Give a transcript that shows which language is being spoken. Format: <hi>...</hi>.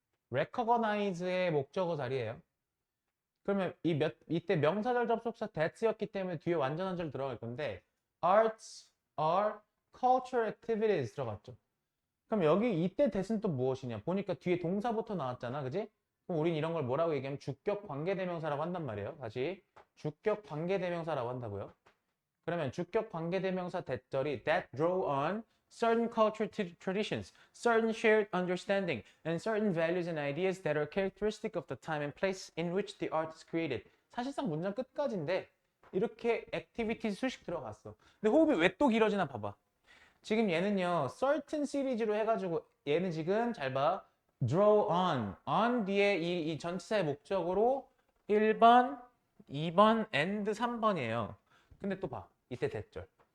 <ko>recognize의 목적어 자리예요. 그러면 이때 명사절 접속사 that였기 때문에 뒤에 완전한 절 들어갈 건데</ko> <en>arts are cultural activities</en> <ko>들어갔죠. 그럼 여기 이때 that은 또 무엇이냐? 보니까 뒤에 동사부터 나왔잖아, 그지? 그럼 우린 이런 걸 뭐라고 얘기하면 주격 관계대명사라고 한단 말이에요. 다시 주격 관계대명사라고 한다고요. 그러면 주격 관계대명사 대절이</ko> <en>that draw on certain cultural traditions, certain shared understanding, and certain values and ideas that are characteristic of the time and place in which the art is created.</en> <ko>사실상 문장 끝까지인데 이렇게 activity 수식 들어갔어. 근데 호흡이 왜 또 길어지나 봐봐. 지금 얘는요, certain 시리즈로 해가지고 얘는 지금 잘 봐.</ko> <en>draw on</en> <ko>뒤에 이 전치사의 목적으로 1번, 2번, and 3번이에요. 근데 또 봐. 이때 대절.</ko>